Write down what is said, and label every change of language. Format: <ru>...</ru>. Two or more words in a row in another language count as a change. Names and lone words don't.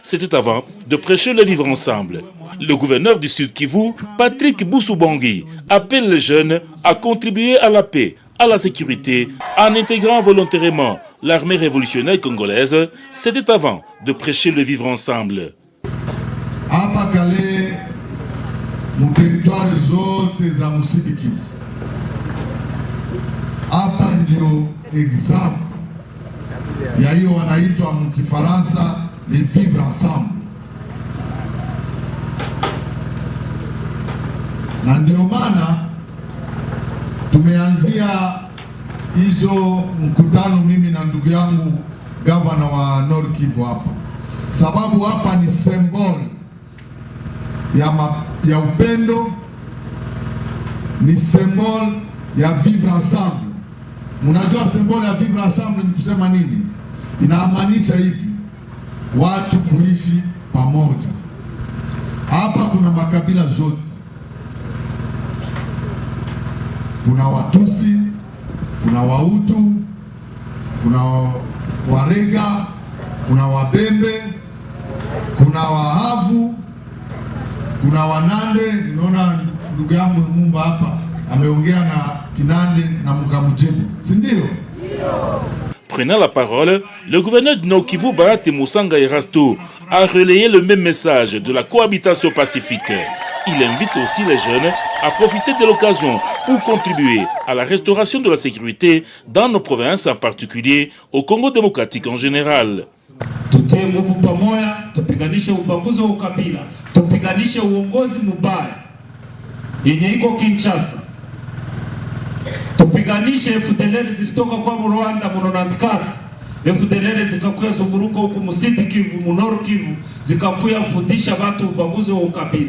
<fr>c'était avant de prêcher le vivre ensemble. Le gouverneur du Sud Kivu, Patrick Boussoubangi, appelle les jeunes à contribuer à la paix, à la sécurité, en intégrant volontairement l'armée révolutionnaire congolaise. C'était avant de prêcher le vivre ensemble.</fr> <sw>Hapa kale mu territoire zote za Sud Kivu. Hapa ndio exemple ya hiyo wanaitwa mkifaransa</sw> <fr>le vivre ensemble.</fr> <sw>Na ndio maana tumeanzia hizo mkutano mimi na ndugu yangu gavana wa Nord Kivu hapa, sababu hapa ni symbol ya upendo, ni symbol ya</sw> <fr>vivre ensemble.</fr> <sw>Mnajua symbol ya</sw> <fr>vivre ensemble</fr> <sw>ni kusema nini? Inamaanisha hivi, watu kuishi pamoja. Hapa kuna makabila zote, kuna Watusi, kuna Wahutu, kuna Warega, kuna Wabembe, kuna Wahavu, kuna Wanande. Naona ndugu yangu Lumumba hapa ameongea na Kinande na Mukamujibu, si ndio?</sw> <fr>Prenant la parole, le gouverneur de Nord Kivu, Bahati Moussanga Erasto, a relayé le même message de la cohabitation pacifique. Il invite aussi les jeunes à profiter de l'occasion pour contribuer à la restauration de la sécurité dans nos provinces, en particulier au Congo démocratique en général.</fr> <sw>Tutie nguvu pamoja, tupiganishe ubaguzi wa ukabila, tupiganishe uongozi mbaya yenye iko Kinshasa. Tupiganishe FDLR zilitoka kwa Rwanda mnaonatikana. FDLR zikakuya zunguruka huko Musidi Kivu, Nord Kivu, zikakuya fundisha watu ubaguzi wa ukabila.</sw>